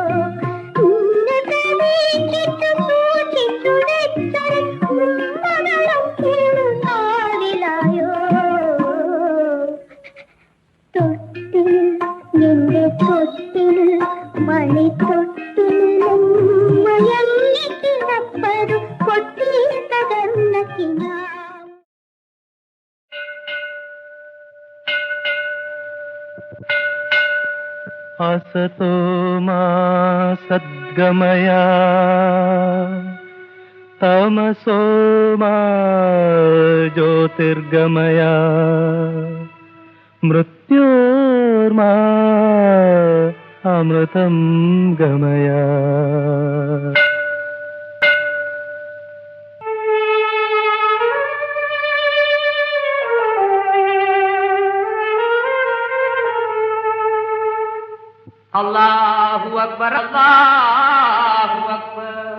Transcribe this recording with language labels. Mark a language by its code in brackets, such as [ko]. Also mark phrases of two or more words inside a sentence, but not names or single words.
[ml] നിന്നെ പ്രതീക്ഷിച്ചു സൂക്ഷിച്ചു വെച്ചൊരു ഉമ്മകളും ചേർന്ന് ചാവിലായോ. തൊട്ടിൽ എന്റെ തൊട്ടിൽ മണി തൊട്ടിലും മയങ്ങി കിടപ്പതു പൊട്ടി തകർന്ന കിനാവ്. [sa] असतो मा सद्गमय तमसो मा ज्योतिर्गमय मृत्योर्मा अमृतं गमय. [ar] الله أكبر الله أكبر.